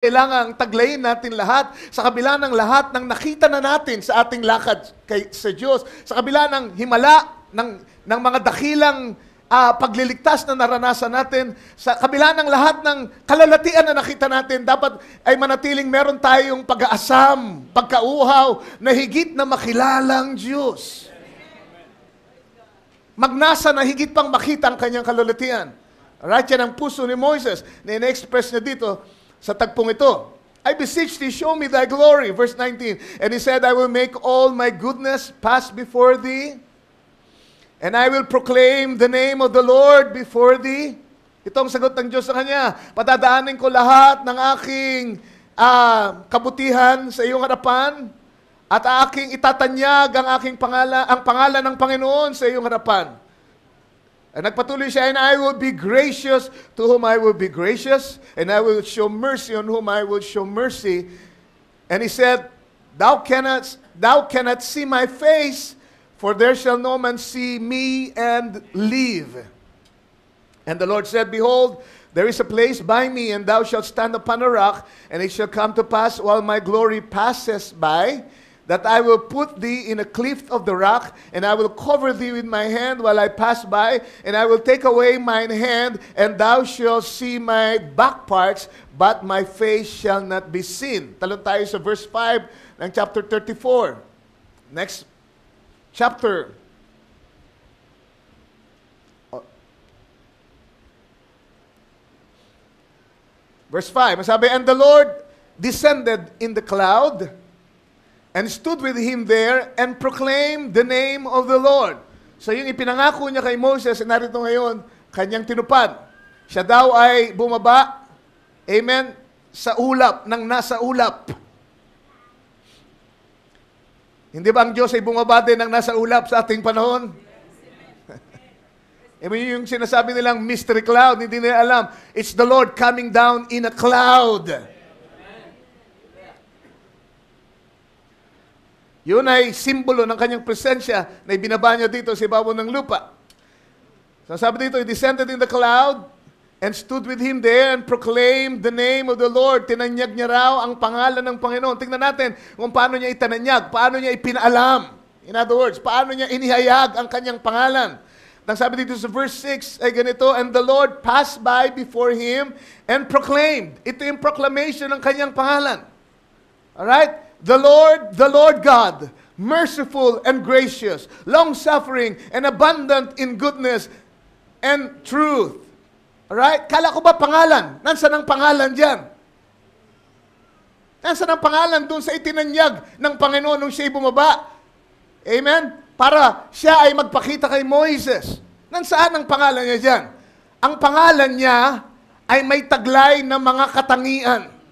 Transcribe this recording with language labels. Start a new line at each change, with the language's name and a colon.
Filipino: kailangang taglayin natin lahat sa kabila ng lahat ng nakita na natin sa ating lakad sa Diyos, sa kabila ng himala ng mga dakilang pagliligtas na naranasan natin, sa kabila ng lahat ng kalalatian na nakita natin, dapat ay manatiling meron tayong pag-aasam, pagkauhaw na higit na makilalang Diyos. Magnasa na higit pang makita ang kanyang kalalatian. Alright, yan ang puso ni Moises na ina-express niya dito sa tagpong ito.
English: I beseech thee, show me thy glory. Verse 19. And he said, I will make all my goodness pass before thee, and I will proclaim the name of the Lord before thee.
Filipino: Itong sagot ng Diyos sa kanya, patadaanin ko lahat ng aking kabutihan sa iyong harapan, at aking itatanyag ang pangalan ng Panginoon sa iyong harapan.
English: And
Filipino: nagpatuloy siya,
English: and I will be gracious to whom I will be gracious, and I will show mercy on whom I will show mercy. And he said, Thou cannot see my face, for there shall no man see me and live. And the Lord said, Behold, there is a place by me, and thou shalt stand upon a rock, and it shall come to pass while my glory passes by, that I will put thee in a cleft of the rock, and I will cover thee with my hand while I pass by, and I will take away mine hand, and thou shalt see my back parts, but my face shall not be seen.
Filipino: Talon tayo sa verse 5 ng chapter 34.
English: Next chapter. Verse 5, masabi, and the Lord descended in the cloud, and stood with him there, and proclaimed the name of the Lord.
Filipino: So yung ipinangako niya kay Moses, narito ngayon, kanyang tinupad. Siya daw ay bumaba, amen, sa ulap, nang nasa ulap. Hindi ba ang Diyos ay bumaba din nang nasa ulap sa ating panahon? Yung sinasabi nilang mystery cloud, hindi nila alam.
English: It's the Lord coming down in a cloud.
Filipino: Yun ay simbolo ng kanyang presensya na ibinaba niya dito sa ibabaw ng lupa. So sabi dito,
English: he descended in the cloud and stood with him there and proclaimed the name of the Lord.
Filipino: Tinanyag niya raw ang pangalan ng Panginoon. Tingnan natin kung paano niya itananyag, paano niya ipinaalam.
English: In other words,
Filipino: paano niya inihayag ang kanyang pangalan. Nang sabi dito sa verse 6 ay ganito,
English: and the Lord passed by before him and proclaimed.
Filipino: Ito yung proclamation ng kanyang pangalan. Alright?
English: The Lord God, merciful and gracious, long-suffering and abundant in goodness and truth.
Filipino: Alright? Kala ko ba pangalan? Nasaan ang pangalan dyan? Nasaan ang pangalan dun sa itinanyag ng Panginoon nung siya'y bumaba? Amen? Para siya ay magpakita kay Moises. Nasaan ang pangalan niya dyan? Ang pangalan niya ay may taglay ng mga katangian.